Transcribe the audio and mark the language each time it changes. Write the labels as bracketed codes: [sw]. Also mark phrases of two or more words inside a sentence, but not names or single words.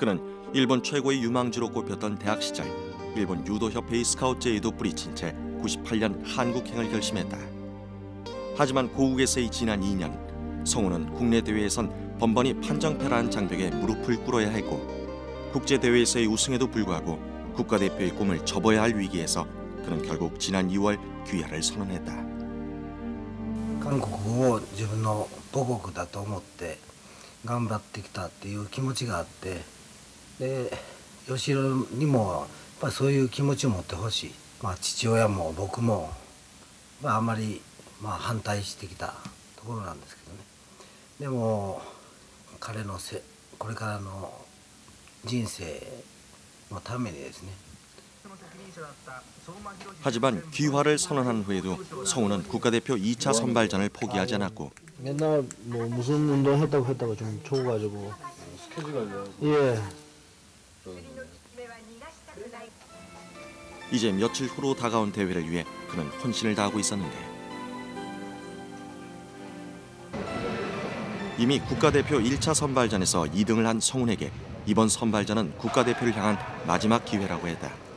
[ko] 그는 일본 최고의 유망주로 꼽혔던 대학 시절 일본 유도협회의 스카우트 제의도 뿌리친 채 98년 한국행을 결심했다. 하지만 고국에서의 지난 2년 성훈은 국내 대회에선 번번이 판정패라는 장벽에 무릎을 꿇어야 했고, 국제대회에서의 우승에도 불구하고 국가대표의 꿈을 접어야 할 위기에서 그는 결국 지난 2월 귀화를 선언했다. [ja] 韓国を自分の母国だと思って頑張ってきたっていう気持ちがあって、で吉野にもやっぱりそういう気持ちを持ってほしい。父親も僕もあまり反対してきたところなんですけどね。でも彼のこれからの人生のためにですね。 [ko] 하지만 귀화를 선언한 후에도 성훈은 국가대표 2차 선발전을 포기하지 않았고, 맨날 뭐 무슨 운동 했다고 좀 적어가지고 스케줄 관련. 예. 이제 며칠 후로 다가온 대회를 위해 그는 혼신을 다하고 있었는데, 이미 국가대표 1차 선발전에서 2등을 한 성훈에게 이번 선발전은 국가대표를 향한 마지막 기회라고 했다.